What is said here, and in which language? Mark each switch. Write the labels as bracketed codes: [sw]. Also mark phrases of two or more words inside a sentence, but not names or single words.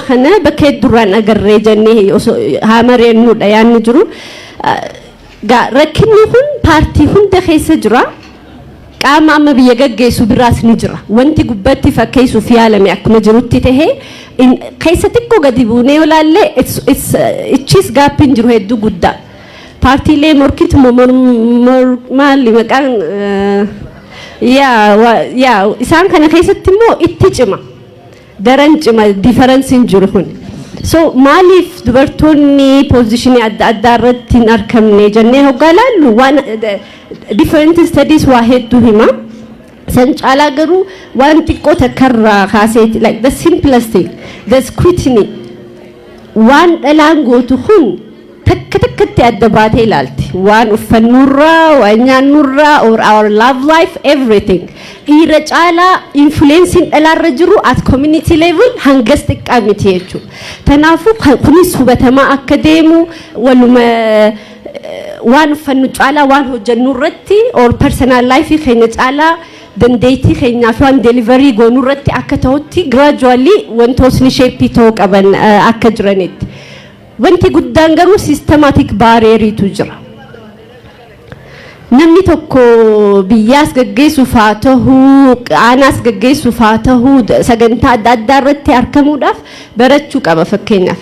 [om] kana bakka duraan agarree jennee hamareennuudha yaanni jiru rakkinni kun paartii hunda keessa jira qaama amma biyya gaggeessu biraas ni jira wanti gubbatti fakkeessuuf yaalame akkuma jirutti tahee keessa xiqqoo gadi buunee olaalle ichis gaappiin jiru hedduu guddaa paartiilee morkitu maali maqaan yaa isaan kana keessatti immoo itti cima daran cima differensiin jiru kun so maaliif dubartoonni positionii adda addaa irratti hin argamne jennee hoggaa laallu waan [en] different studies [om] waa hedduu hima san caalaa garuu waan xiqqoo takkarraa kaaseeti [en] like the simplest thing the scrutiny [om] waan dhalaan gootu kun takka takkatti adda baatee ilaalti waan uffannurraa waan nyaannurraa [en] or our love life everything [om] dhiira caalaa influensiin dhalaarra jiru [en] at community level [om] hangas xiqqaa miti jechuudha. Kanaafuu kunis hubatamaa akka deemu waluma waan uffannu caalaa waan hojjennu irratti [en] or personal life [om] keenya caalaa dandeettii keenyaaf waan delivery goonu irratti akka ta'utti gradually wantootni shape ta'uu qaban akka jiranitti. Wanti guddaan garuu [en] systematic barrieriitu [om] jira. Namni tokko biyyaas gaggeessuuf haa ta'uu aanaas gaggeessuuf haa ta'uu sagantaa adda addaa irratti argamuudhaaf barachuu qaba fakkeenyaaf.